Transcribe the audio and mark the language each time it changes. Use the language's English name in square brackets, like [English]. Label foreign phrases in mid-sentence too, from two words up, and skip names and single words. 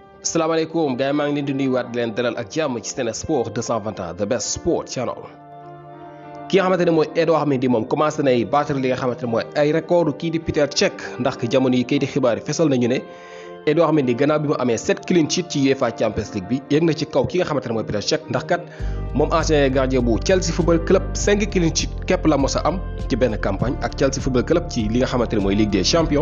[Wolof] salaamaaleykum gars yi maa ngi leen di nuyuwaat di leen dalal ak jàmm ci Sen Sport 221 [English] the best sport channel. [Wolof] ki nga xamante ne mooy Edouard Mendy moom commencé nay battre li nga xamante ne mooy ay record kii di Peter Cech ndax jamono yi kayiti xibaar yi fesal nañu ne Edouard Mendy gannaaw bi mu amee [English] 7 clean sheet [Wolof] ci UEFA Champions League bi yéeg na ci kaw ki nga xamante ne mooy Peter Cech ndax kat moom [French] ancien gardien [Wolof] bu Chelsea football club [English] 5 clean sheet [Wolof] képp la mos a am ci benn campagne ak Chelsea football club ci li nga xamante ne mooy Ligue des Champions.